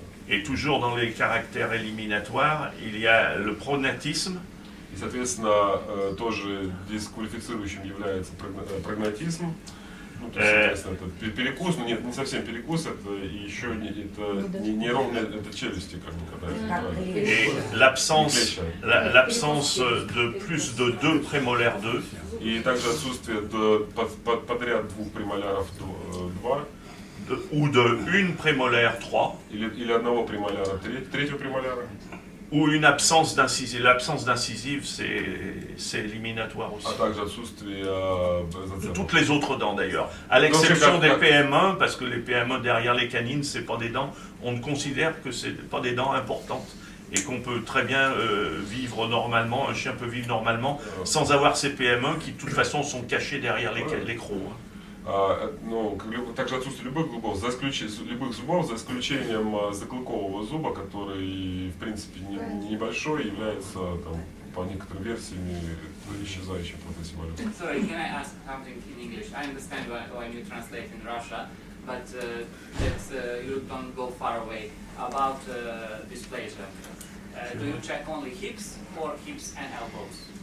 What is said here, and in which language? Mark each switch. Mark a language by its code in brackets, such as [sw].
[fr] Et toujours dans les caractères éliminatoires, il y a le prognatisme. [ru] И, соответственно, тоже дисквалифицирующим является прогнатизм. Ну, то есть, соответственно, это перекус, но не совсем перекус, это еще неровные это челюсти, как бы, когда [fr] Et l'absence de plus de 2 prémolaires 2. [ru] И также отсутствие подряд двух премоляров 2. [fr] Ou de une prémolaire 3. [ru] Или одного премоляра, третьего премоляра. [fr] Ou une absence d'incisive. L'absence d'incisive, c'est éliminatoire aussi. [ru] А также отсутствие [fr] toutes les autres dents d'ailleurs. À l'exception des PM1, parce que les PM1 derrière les canines, c'est pas des dents. On ne considère que c'est pas des dents importantes. Et qu'on peut très bien vivre normalement, un chien peut vivre normalement sans avoir ces PM1 qui de toute façon sont cachés derrière les crocs. [ru] Ну, также отсутствие любых зубов, за исключением заклыкового зуба, который, в принципе, небольшой, является, там, по некоторым версиям, исчезающим в процессе эволюции. [en] Sorry, can I ask something in English? I understand when you translate in Russia, but you don't go far away. About dysplasia, do you check only hips or hips and elbows?